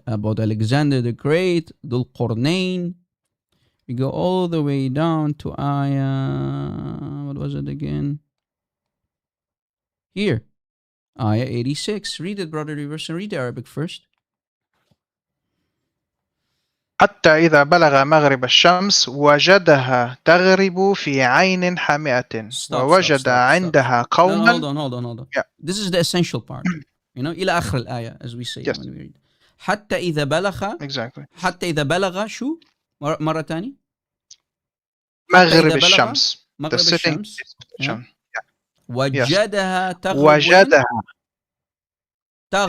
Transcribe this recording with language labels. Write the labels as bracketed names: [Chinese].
[English] About Alexander the Great, Dhul Qarnayn. We go all the way down to ayah, what was it again? Here, ayah 86. Read it, Brother Reverse, and read the Arabic first. [Arabic] حتى إذا بلغ مغرب الشمس وجدها تغرب في عين حامئة ووجد عندها قوما. [English] Hold on. Yeah. This is the essential part. [Arabic] إلى آخر الآية, [English] as we say when we read. [Arabic] حتى إذا بلغ. [English] Exactly. [Arabic] حتى إذا بلغ شو؟ مرة تانية. مغرب الشمس. مغرب الشمس. وجدها تغرب